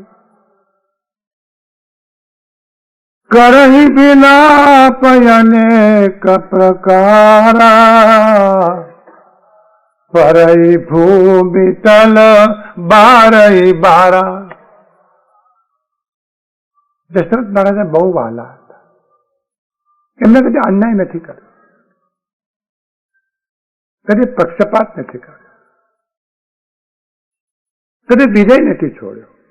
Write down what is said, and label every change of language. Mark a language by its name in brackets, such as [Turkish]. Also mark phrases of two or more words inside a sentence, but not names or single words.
[Hindi] करहि विलाप अनेक प्रकारा, परई भूमि तल बारई बारा। [Gujarati] દશરથ મહારાજને બહુ વહાલા હતા. એમને કદી અન્યાય નથી કર્યો, કદી પક્ષપાત નથી કર્યો, કદી વિજય નથી છોડ્યો.